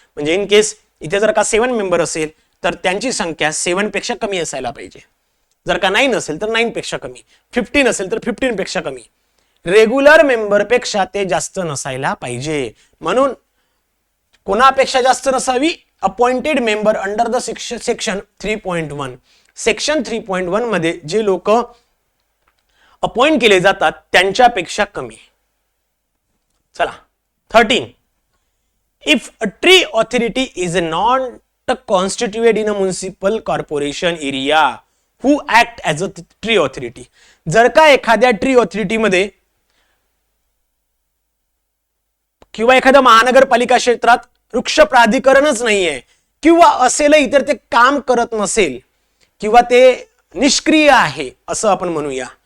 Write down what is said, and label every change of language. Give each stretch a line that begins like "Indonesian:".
Marathi: म्हणजे in case इथे जर का 7 मेंबर असेल तर त्यांची संख्या 7 पेक्षा कमी असायला पाहिजे. जर का 9 असेल तर 9 पेक्षा कमी, 15 असेल तर 15 पेक्षा कमी. रेग्युलर मेंबर पेक्षा ते जास्त नसायला पाहिजे. म्हणून कोणापेक्षा जास्त नसावी?
English: Appointed member under the section 3.1.
Marathi: Section 3.1 मध्ये जे लोक अपॉइंट केले जातात त्यांच्यापेक्षा कमी. चला, 13.
English: If a tree authority is not constituted in a municipal corporation area, who act as a tree authority?
Marathi: जर का एखाद्या ट्री ऑथॉरिटी मध्ये किंवा एखाद्या महानगरपालिका क्षेत्रात वृक्ष प्राधिकरणच नाहीये किंवा असेलही तर ते काम करत नसेल किंवा ते निष्क्रिय आहे असं आपण म्हणूया.